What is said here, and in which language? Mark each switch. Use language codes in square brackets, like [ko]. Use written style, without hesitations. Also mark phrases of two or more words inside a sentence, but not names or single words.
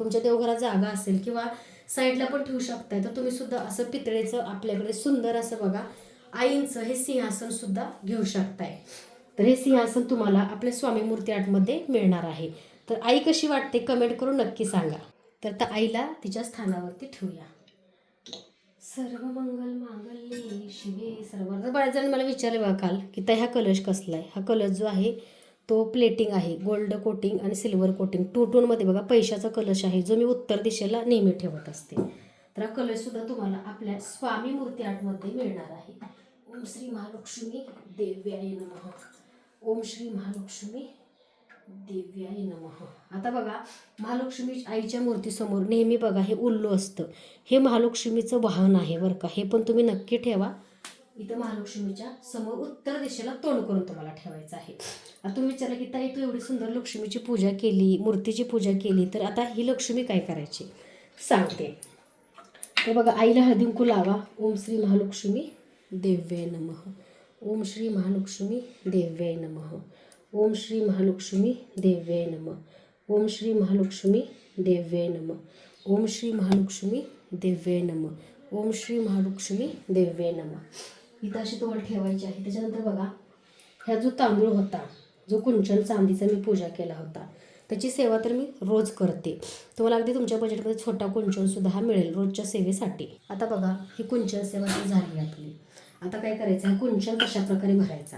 [mr] तुमच्या देवघरात जागा असेल किंवा साईडला पण ठेवू शकताय, तर तुम्ही सुद्धा असं पितळेचं आपल्याकडे सुंदर असं बघा आईंचं हे सिंहासन सुद्धा घेऊ शकताय. तर हे सिंहासन तुम्हाला आपल्या स्वामी मूर्ती आर्टमध्ये मिळणार आहे. तर आई कशी वाटते कमेंट करून नक्की सांगा. तर आईला तिच्या स्थानावरती ठेवूया. [sa] सर्व मंगल मांगल्ये शिवे सर्वार्थ. [mr] बऱ्याच जण मला विचारले बघा काल की ताई हा कलश कसला आहे. हा कलश जो आहे तो प्लेटिंग आहे, [en] gold coating [mr] आणि [en] silver coating two [mr] टोनमध्ये बघा पैशाचा कलश आहे, जो मी उत्तर दिशेला नेहमी ठेवत असते. तर हा कलशसुद्धा तुम्हाला आपल्या स्वामी मूर्ती आर्टमध्ये मिळणार आहे. [sa] ओम श्री महालक्ष्मी देव्याय नमः. ओम श्री महालक्ष्मी देव्याय नमः. [mr] आता बघा महालक्ष्मी आईच्या मूर्तीसमोर नेहमी बघा हे उल्लू असतं. हे महालक्ष्मीचं वाहन आहे बरं का. हे पण तुम्ही नक्की ठेवा. इथं महालक्ष्मीच्या समोर उत्तर दिशेला तोंड करून तुम्हाला ठेवायचं आहे. आता तुम्ही विचारलं की ताई तू एवढी सुंदर लक्ष्मीची पूजा केली, मूर्तीची पूजा केली, तर आता ही लक्ष्मी काय करायची सांगते. तर बघा आईला हळदी कुंकू लावा. [sa] ओम श्री महालक्ष्मी देव्याय नमः. ओम श्री महालक्ष्मी देव्याय नमः. ओम श्री महालक्ष्मी देव्याय नमः. ओम श्री महालक्ष्मी देव्याय नमः. ओम श्री महालक्ष्मी देव्याय नमः. ओम श्री महालक्ष्मी देव्याय नमः. [mr] इथं अशी तुम्हाला ठेवायची आहे. त्याच्यानंतर बघा ह्या जो तांदूळ होता, जो कुंचन चांदीचा मी पूजा केला होता, त्याची सेवा तर मी रोज करते. तुम्हाला अगदी तुमच्या बजेटमध्ये छोटा कुंचनसुद्धा हा मिळेल रोजच्या सेवेसाठी. आता बघा ही कुंचन सेवा ती झाली आपली. आता काय करायचं आहे, कुंचन कशा प्रकारे भरायचा.